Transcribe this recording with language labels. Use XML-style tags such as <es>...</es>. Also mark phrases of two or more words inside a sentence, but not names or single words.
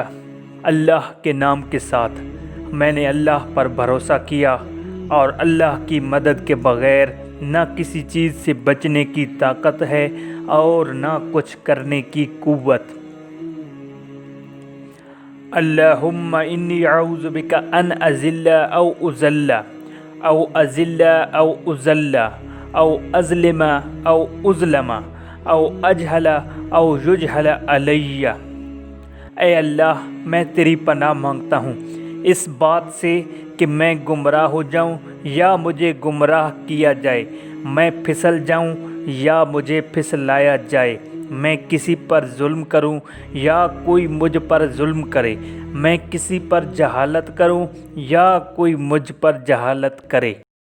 <ur>اللہ کے نام کے ساتھ میں نے اللہ پر بھروسہ کیا اور اللہ کی مدد کے بغیر نہ کسی چیز سے بچنے کی طاقت ہے اور نہ کچھ کرنے کی قوت۔</ur> <ar>اللہم انی اعوذ بک ان اذل او اذل او اذل او اذل او اظلم او اظلم او اجہل او یجہل علی۔</ar> <ur>اے اللہ، میں تیری پناہ مانگتا ہوں اس بات سے کہ میں گمراہ ہو جاؤں یا مجھے گمراہ کیا جائے، میں پھسل جاؤں یا مجھے پھسلایا جائے، میں کسی پر ظلم کروں یا کوئی مجھ پر ظلم کرے، میں کسی پر جہالت کروں یا کوئی مجھ پر جہالت کرے۔</ur>